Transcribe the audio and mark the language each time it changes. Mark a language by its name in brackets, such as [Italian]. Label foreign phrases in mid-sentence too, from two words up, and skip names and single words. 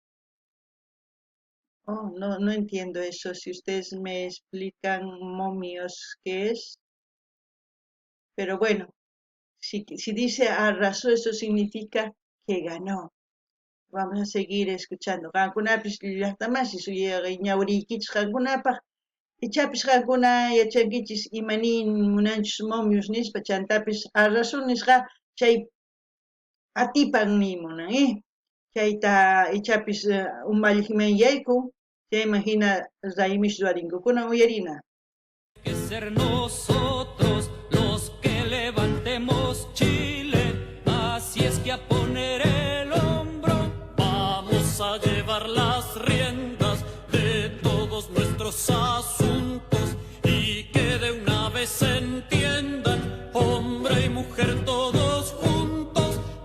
[Spanish] Oh, no entiendo eso. Si ustedes me explican momios qué es. Pero bueno, si dice arrasó, eso significa que ganó. Vamos a seguir escuchando. [Quechua] Qankunapis llaqtamasi suyay ñawriykichis qankunapaq ichapis qankuna yachankichis imanin munanchis momios nispa chantapis arrasó nisqa chay atipan nimunan chayta ichapis umalliqman yaykun chayman hina raymish ruwarinku kunan uyarina. [Spanish] Que ser nosotros los que levantemos Chile, así es que a poner el hombro vamos a llevar las riendas de todos nuestros asuntos y que de una vez se entiendan hombre y mujer todos juntos.